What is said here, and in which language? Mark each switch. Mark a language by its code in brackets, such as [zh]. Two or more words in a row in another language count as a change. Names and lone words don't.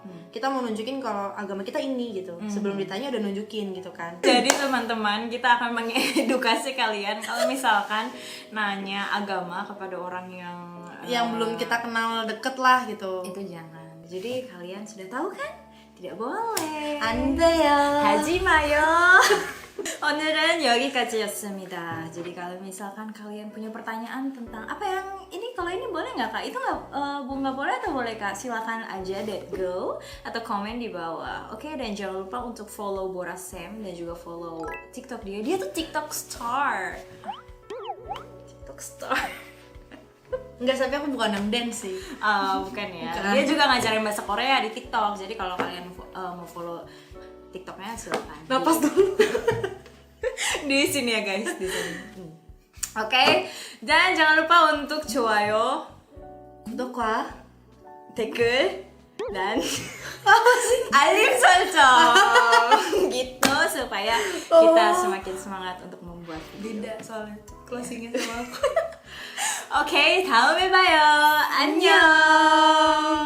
[id] Kita mau nunjukin kalau agama kita ini gitu. Sebelum ditanya udah nunjukin gitu kan. Jadi teman-teman, kita akan mengedukasi kalian kalau misalkan nanya agama kepada orang Yang belum kita kenal deket lah gitu. itu jangan. Jadi kalian sudah tahu kan? Tidak boleh. Andeyo. [ko] 하지마요. 오늘은 여기까지였습니다. [id] Jadi kalau misalkan kalian punya pertanyaan tentang apa yang ini, kalau ini boleh nggak kak? Itu nggak boleh atau boleh kak? Silakan aja go atau komen di bawah. Oke, dan jangan lupa untuk follow Boras Sam dan juga follow TikTok dia. Dia tuh TikTok star. TikTok star. Enggak, tapi aku bukan yang dance sih. Bukan ya. Bukan. Dia juga ngajarin bahasa Korea di TikTok. Jadi kalau kalian mau follow TikToknya silakan. Napas dulu. Di sini ya guys, di sini. Oke, dan jangan lupa untuk 좋아요, 구독과 댓글, dan alif 설정 gitu supaya kita semakin semangat untuk membuat video. beda soalnya closingnya sama aku. Oke, [ko] 다음에 봐요. 안녕.